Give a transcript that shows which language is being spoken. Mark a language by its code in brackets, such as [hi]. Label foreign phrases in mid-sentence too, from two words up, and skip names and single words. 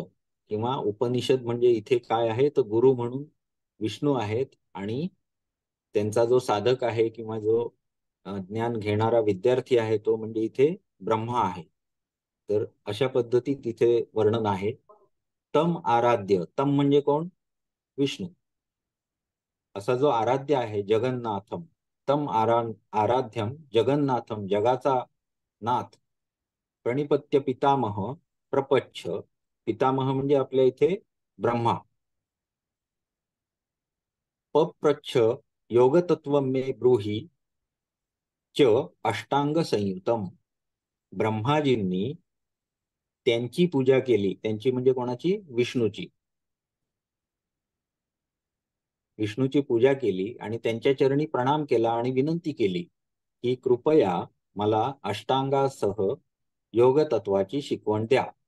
[mr] किंवा उपनिषद म्हणजे इथे काय आहे, तर गुरु म्हणून विष्णू आहेत आणि त्यांचा जो साधक आहे किंवा जो ज्ञान घेणारा विद्यार्थी आहे तो म्हणजे इथे ब्रह्मा आहे. तर अशा पद्धतीत इथे वर्णन आहे. [sa] तम आराध्य, [mr] तम म्हणजे कोण, विष्णू. असा जो आराध्य आहे जगन्नाथम, [sa] तम आराध्यम जगन्नाथम, [mr] जगाचा नाथ. [sa] प्रणिपत्य पितामह प्रपच्छ, [mr] पितामह म्हणजे आपल्या इथे ब्रह्मा. [sa] पप्रच्छ योगतत्व मे ब्रूहि च अष्टांग संयुतम. [mr] ब्रह्माजींनी त्यांची पूजा केली, त्यांची म्हणजे कोणाची, विष्णूची. विष्णूची पूजा केली आणि त्यांच्या चरणी प्रणाम केला आणि विनंती केली की कृपया मला अष्टांगासह योग तत्वाची शिकवण द्या.